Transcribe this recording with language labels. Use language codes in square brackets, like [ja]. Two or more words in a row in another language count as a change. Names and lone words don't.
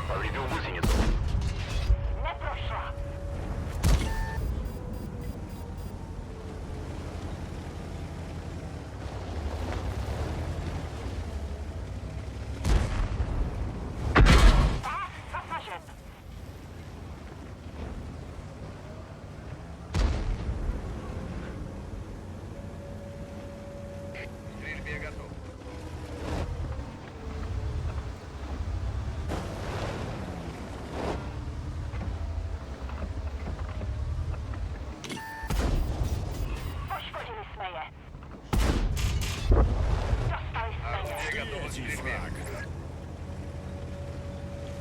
[ru] Повредил гусеницу. [cs] Neprošla. Pás zasažen. [ru] К стрельбе готов. [cs] Poškodili jsme je. Dostali jsme je. [ru] Орудие готово к Третий стрельбе. фраг.